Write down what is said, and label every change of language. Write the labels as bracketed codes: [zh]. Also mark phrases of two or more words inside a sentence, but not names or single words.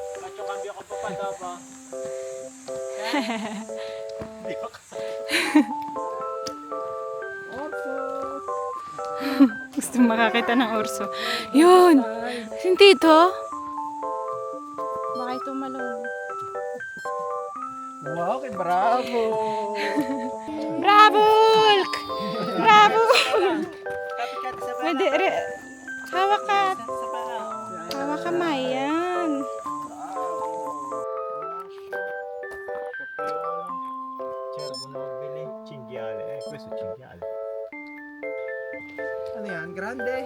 [tl] Gusto makakita ng orso. Yun! Yung tito. Baka ito malong. Wow, kay bravo. Bravo! Hulk! Bravo! Pwede, hawak ka. Hawak kamay, yan. Ano yan? Grande.